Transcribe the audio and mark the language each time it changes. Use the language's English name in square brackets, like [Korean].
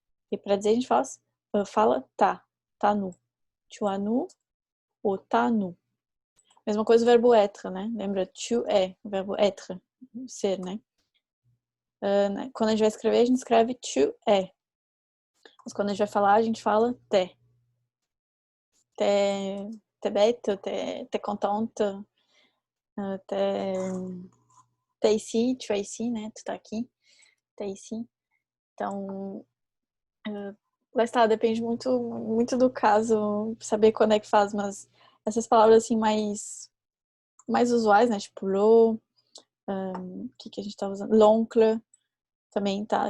[Portuguese] E para dizer a gente fala tá nu. [French] Tu as nu [Portuguese] ou tá nu. Mesma coisa o verbo être, né? Lembra? Tu es, o verbo être, ser, né? Quando a gente vai escrever, a gente escreve tu es. Mas quando a gente vai falar, a gente fala t'es. [French] T'es bête, t'es contente, t'es ici, tu es ici, né? [Portuguese] Tu tá aqui, [French] t'es ici. [Portuguese] Então, lá está, depende muito, muito do caso, saber quando é que faz, mas essas palavras assim mais usuais, né? Tipo l'eau, o que a gente tá usando? L'oncle também, tá?